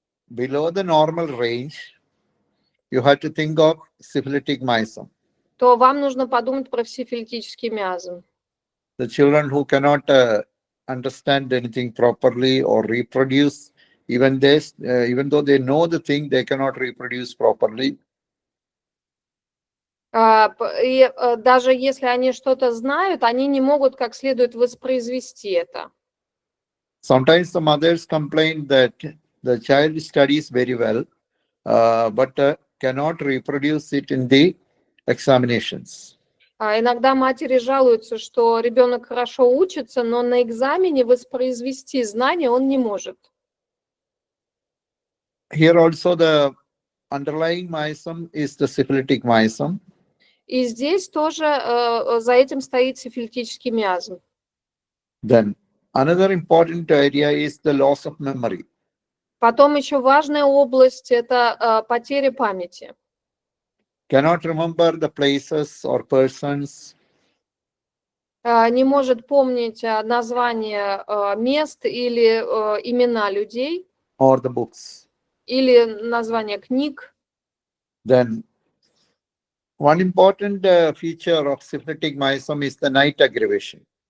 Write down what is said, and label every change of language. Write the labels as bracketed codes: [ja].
[en] below the normal range, you have to think of syphilitic miasm. [ru] то вам нужно подумать про сифилитический миазм. [en] The children who cannot understand anything properly or reproduce, even though they know the thing, they cannot reproduce properly. [ru] И даже если они что-то знают, они не могут как следует воспроизвести это. [en] Sometimes the mothers complain that the child studies very well, but cannot reproduce it in the examinations. [ru] Иногда матери жалуются, что ребенок хорошо учится, но на экзамене воспроизвести знания он не может. [en] Here also the underlying miasm is the syphilitic miasm. [ru] И здесь тоже за этим стоит сифилитический миазм. [en] Then another important area is the loss of memory. [ru] Потом еще важная область – это потеря памяти. [en] Cannot remember the places or persons. [ru] Не может помнить название мест или имена людей, [en] Or the books. [ru] или название книг. [en] Then one important feature of syphilitic miasm is the night aggravation.